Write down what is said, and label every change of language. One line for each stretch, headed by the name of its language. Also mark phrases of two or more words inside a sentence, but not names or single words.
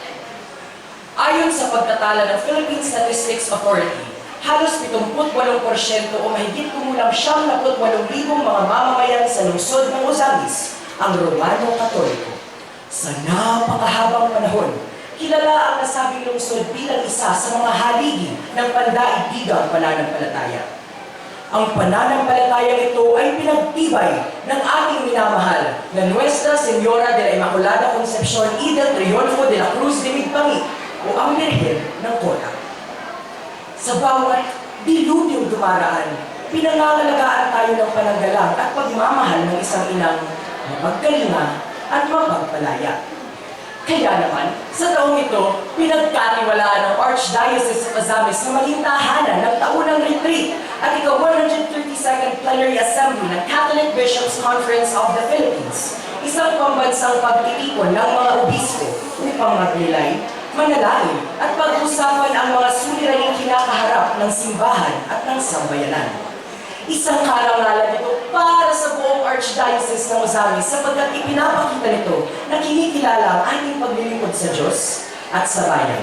Filipino: Ayon sa pagtatala ng Philippine Statistics Authority, halos 78% o mahigit kumulang 78,000 mga mamamayan sa lungsod ng Ozamis ang Romano Katoliko. Sa napakahabang panahon, kilala ang nasabing lungsod bilang isa sa mga haligi ng pandaigdigang pananampalataya. Ang pananampalatayang ito ay pinagtibay ng ating minamahal na Nuestra Señora de la Inmaculada Concepcion y del Triunfo de la Cruz de Migpangi o ang Birhen ng Kota. Sa bawat dilubyong dumaraan, pinangangalagaan tayo ng pananggalang at pagmamahal ng isang inang mapagkalinga at mapagpalaya. Kaya naman, sa taong ito, pinagkatiwalaan ng Archdiocese of Ozamis na maging tahanan ng taunang retreat at ika-132nd Plenary Assembly ng Catholic Bishops' Conference of the Philippines, isang pambansang pagtitipon ng mga obispo upang magnilay, manalangin at pag-usapan ang mga suliraning kinakaharap ng simbahan at ng sambayanan. Isang karangalan ito para sa buong Archdiocese ng Ozamis sapagkat ipinapakita nito na kinikilala ang ating paglilingkod sa Diyos at sa bayan.